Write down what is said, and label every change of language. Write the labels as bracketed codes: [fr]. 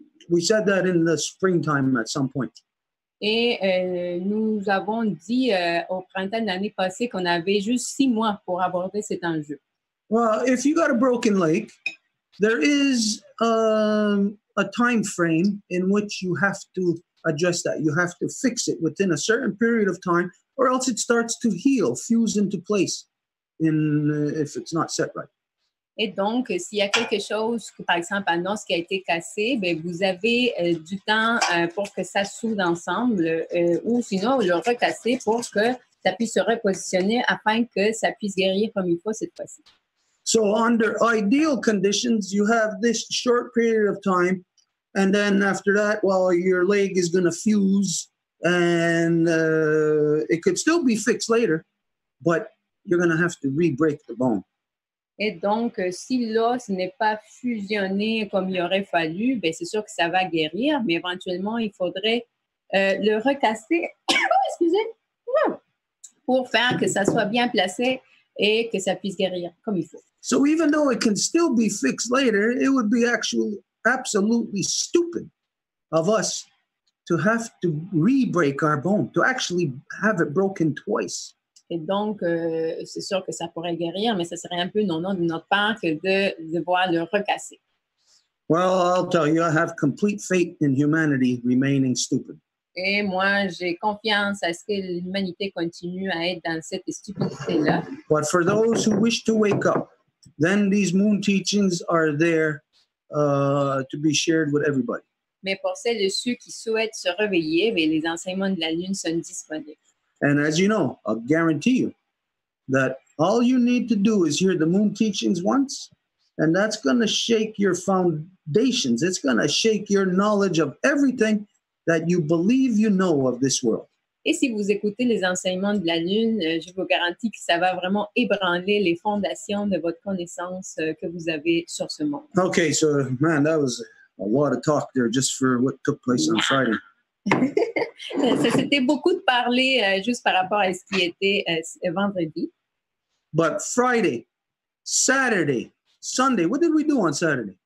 [en] We said that in the springtime at some point. [fr] Et nous avons dit au printemps de l'année passée qu'on avait juste 6 mois pour aborder cet enjeu. [en] Well, if you got a broken leg, there is a time frame in which you have to address that. You have to fix it within a certain period of time, or else it starts to heal, fuse into place if it's not set right. [fr] Et donc, s'il y a quelque chose, par exemple, un os qui a été cassé, bien, vous avez du temps pour que ça soude ensemble ou sinon le recasser pour que ça puisse se repositionner afin que ça puisse guérir comme il faut cette fois-ci. [en] So under ideal conditions, you have this short period of time And then after that, well, your leg is going to fuse and it could still be fixed later, but you're going to have to re-break the bone. [fr] Et donc, si l'os n'est pas fusionné comme il aurait fallu, ben c'est sûr que ça va guérir, mais éventuellement, il faudrait le recasser, excusez, pour faire que ça soit bien placé et que ça puisse guérir comme il faut. [en] So even though it can still be fixed later, it would be actually absolutely stupid of us to have to re-break our bone, to actually have it broken twice. [fr] Et donc, c'est sûr que ça pourrait guérir, mais ça serait un peu non-non de notre part que de devoir le recasser. [en] Well, I'll tell you, I have complete faith in humanity remaining stupid. [fr] Et moi, j'ai confiance à ce que l'humanité continue à être dans cette stupidité-là. [en] But for those who wish to wake up, then these moon teachings are there to be shared with everybody. [fr] Mais pour celles et ceux qui souhaitent se réveiller, bien, les enseignements de la Lune sont disponibles. [en] And as you know, I'll guarantee you that all you need to do is hear the moon teachings once, and that's going to shake your foundations. It's going to shake your knowledge of everything that you believe you know of this world. [fr] Et si vous écoutez les enseignements de la Lune, je vous garantis que ça va vraiment ébranler les fondations de votre connaissance que vous avez sur ce monde. [en] Okay, so man, that was a lot of talk there just for what took place on Friday. [fr] C'était beaucoup de parler juste par rapport à ce qui était vendredi. [en] But Friday, Saturday, Sunday, what did we do on Saturday?